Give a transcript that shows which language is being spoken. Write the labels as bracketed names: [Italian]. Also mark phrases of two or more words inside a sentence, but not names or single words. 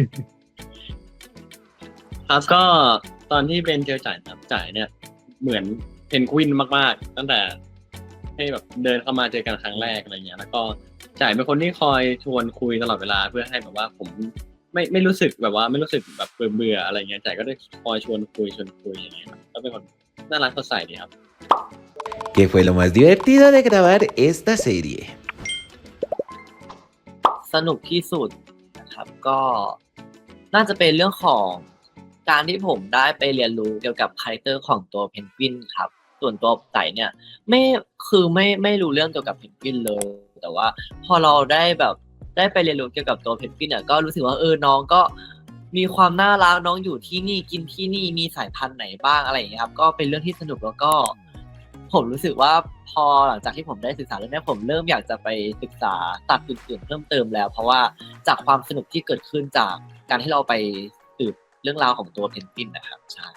[Thai] ครับก็ตอนที่เบนเจอจ่ายเนี่ยเหมือนเพนกวินมากๆตั้งแต่ให้แบบเดินเข้ามาเจอกันครั้งแรกอะไรเงี้ยแล้วก็จ่ายเป็นคนที่คอยชวนคุยตลอดเวลาเพื่อให้แบบว่าผมไม่รู้สึกแบบว่าไม่รู้สึกแบบเบื่ออะไรเงี้ยจ่ายก็ได้คอยชวนคุยอย่างเงี้ยครับก็เป็นคนน่ารักสดใสดีครับ [Spanish] ¿Qué fue lo más divertido de grabar esta serie? [Thai] สนุกที่สุดนะครับก็น่าจะเป็นเรื่องของการที่ผมได้ไปเรียนรู้เกี่ยวกับคาแรคเตอร์ของตัวเพนกวินครับส่วนตัวไต่ เนี่ยไม่รู้เรื่องเกี่ยวกับเพนกวินเลยแต่ว่าพอเราได้ไปเรียนรู้เกี่ยวกับตัวเพนกวินเนี่ยก็รู้สึกว่าน้องก็มีความน่ารักน้องอยู่ที่นี่กินที่นี่มีสายพันธุ์ไหนบ้างอะไรอย่างเงี้ยครับก็เป็นเรื่องที่สนุกแล้วก็ผมรู้สึกว่าพอหลังจากที่ผมได้ศึกษาเรื่องนี้ผมเริ่มอยากจะไปศึกษาตัดอื่นๆเพิ่มเติมแล้วเพราะว่าจากความสนุกที่เกิดขึ้นจากการที่เราไปสืบเรื่องราวของตัวเพนกวินนะครับใช่